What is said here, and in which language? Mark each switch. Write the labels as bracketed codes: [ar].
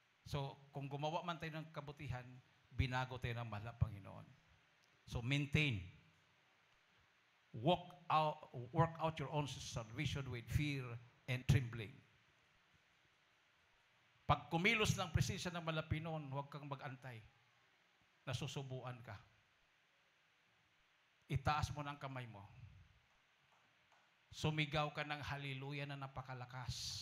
[tl] So, kung gumawa man tayo ng kabutihan, binago tayo ng mahal na Panginoon. [en] So, maintain. Work out your own salvation with fear and trembling. [tl] Pag kumilos ng presensya ng Malapinoon, huwag kang mag-antay. Nasusubuan ka. Itaas mo ng kamay mo. Sumigaw ka ng hallelujah na napakalakas.